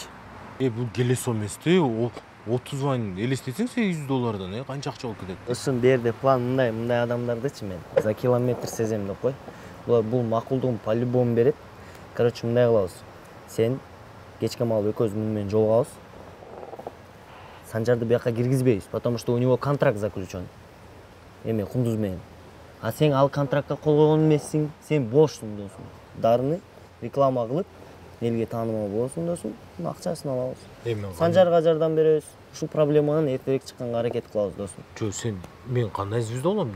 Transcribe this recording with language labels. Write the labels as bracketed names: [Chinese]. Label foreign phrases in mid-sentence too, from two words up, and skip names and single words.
[Kyrgyz] Бул келесо эмести, 30 вайн элестетсең $800, канча акча болуп кетет? Досум, берде план мындай адамдардычы мен [Russian] за километр [Kyrgyz] сезем деп кой. Бул макулдугун по-любому берет. Короче, мындай кылабыз. Сен кечке малып экөөбүз муну менен жолугабыз. Санжарды бияка киргизбейбиз, [Russian] потому что у него контракт заключен. [Kyrgyz] Эме Кундуз менен. А сен ал контрактка кол койгон эмессиң, сен бошсуң досум. Дарыны реклама кылып, элге таанымал болосуң досум, акчасын алабыз. Санжарга жардам беребиз. Ушул проблеманы эртерээк чыкканга аракет кылабыз досум. Жо, сен мен кандай звезда болом?